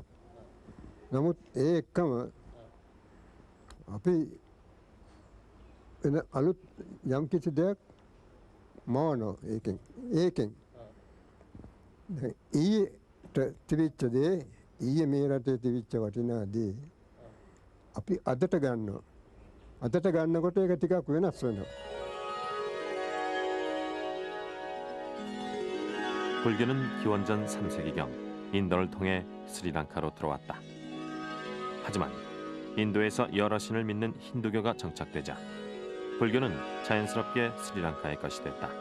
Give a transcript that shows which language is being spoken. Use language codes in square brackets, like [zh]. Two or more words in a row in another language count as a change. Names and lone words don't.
[si] නමුත් ඒ එක්කම අපි වෙන අලුත් යම්කිසි දෙයක් මවනවා ඒකෙන් ඊට තිබිච්ච දේ ඊයේ මේ රටේ තිබිච්ච වටිනා දේ අපි අදට ගන්නකොට ඒක ටිකක් වෙනස් වෙනවා. [ko] 불교는 기원전 3세기경 인도를 통해 스리랑카로 들어왔다. 하지만 인도에서 여러 신을 믿는 힌두교가 정착되자 불교는 자연스럽게 스리랑카의 것이 됐다.